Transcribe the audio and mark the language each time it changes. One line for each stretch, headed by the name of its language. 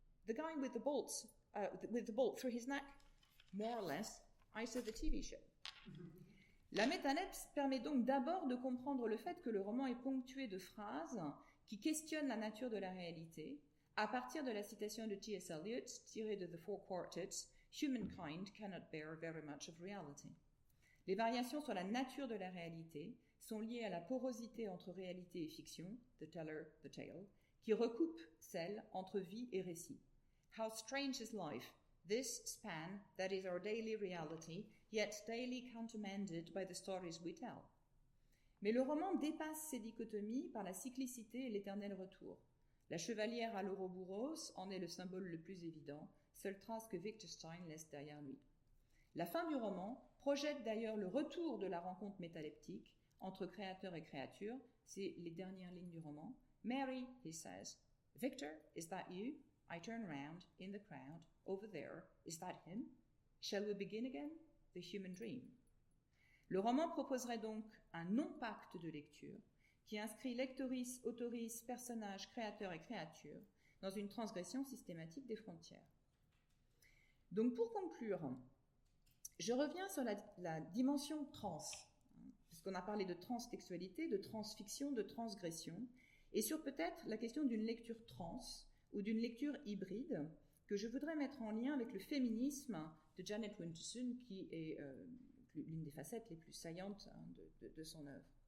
English: The guy with the bolt through his neck. More or less, I saw the TV show.
French: » La métalepse permet donc d'abord de comprendre le fait que le roman est ponctué de phrases qui questionnent la nature de la réalité, à partir de la citation de T.S.
English: Eliot,
French: tirée de
English: The Four Quartets, « Humankind cannot bear very much of reality ».
French: Les variations sur la nature de la réalité sont liées à la porosité entre réalité et fiction, «
English: the teller, the tale
French: », qui recoupe celle entre vie et récit.
English: « How strange is life, this span that is our daily reality, yet daily countermanded by the stories we tell. »
French: Mais le roman dépasse ces dichotomies par la cyclicité et l'éternel retour. La chevalière à l'Ouroboros en est le symbole le plus évident, seule trace que Victor Stein laisse derrière lui. La fin du roman projette d'ailleurs le retour de la rencontre métaleptique entre créateur et créature, c'est les dernières lignes du roman.
English: « Mary, he says, Victor, is that you? I turn round in the crowd, over there, is that him? Shall we begin again? The human dream.
French: » Le roman proposerait donc un non-pacte de lecture qui inscrit lectoris, autoris, personnage, créateur et créature dans une transgression systématique des frontières. Donc pour conclure, je reviens sur la dimension trans, puisqu'on a parlé de transtextualité, de transfiction, de transgression, et sur peut-être la question d'une lecture trans ou d'une lecture hybride que je voudrais mettre en lien avec le féminisme de Janet Winterson, qui est l'une des facettes les plus saillantes de son œuvre.